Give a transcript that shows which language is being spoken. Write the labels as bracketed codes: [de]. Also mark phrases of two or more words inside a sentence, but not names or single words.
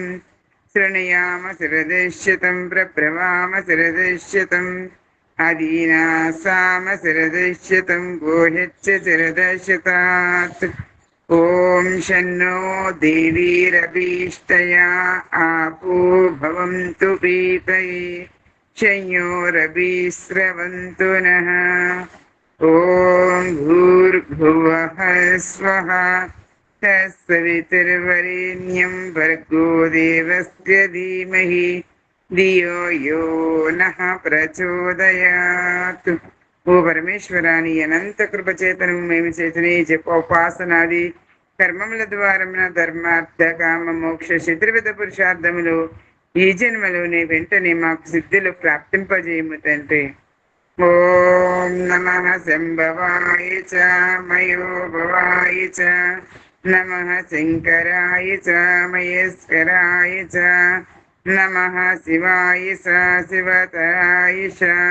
[sa] शृणुयाम शिरदश्यतं प्रब्रवाम शिरदश्यतम् अदीनासाम शिरदश्यतं गोह्यच्च शिरदश्यतात् ॐ शन्नो देवीरभीष्टया आपो भवन्तु पीतये शंयोरभिस्रवन्तु नः ॐ भूर्भुवः स्वः तत्सवितुर्वरेण्यं भर्गो देवस्य धीमहि धियो यो नः प्रचोदयात् [te] ఓ పరమేశ్వరాని అనంత కృపచేతనము మేము చేసిన ఈ జపోపాసనాది కర్మముల ద్వారమున ధర్మార్థ కామ మోక్ష చతుర్విధ పురుషార్థములు ఈ జన్మలోనే వెంటనే మాకు సిద్ధులు ప్రాప్తింపజేయము తండ్రి. [sa] ओं नमः शम्भवाय च मयोभवाय च नमः शङ्कराय च महेश्वराय च नमः शिवाय च शिवतराय च.